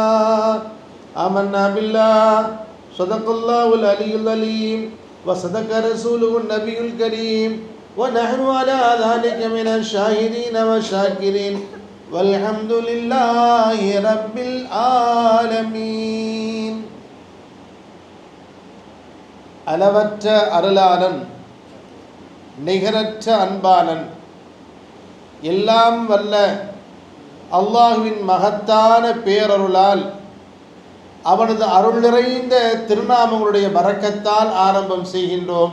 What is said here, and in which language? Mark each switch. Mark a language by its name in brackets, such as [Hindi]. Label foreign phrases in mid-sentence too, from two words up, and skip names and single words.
[Arabic] آمنا بالله صدق الله العلي العليم وصدق رسوله النبي الكريم ونحن على ذلك من الشاهدين والشاكرين والحمد لله رب العالمين. [Tamil] அளவற்ற அருளாளன், நிகரற்ற அன்பாளன், எல்லாம் வல்ல அல்லாஹுவின் மகத்தான பேரருளால் அவனது அருள் நிறைந்த திருநாமங்களுடைய பரக்கத்தால் ஆரம்பம் செய்கின்றோம்.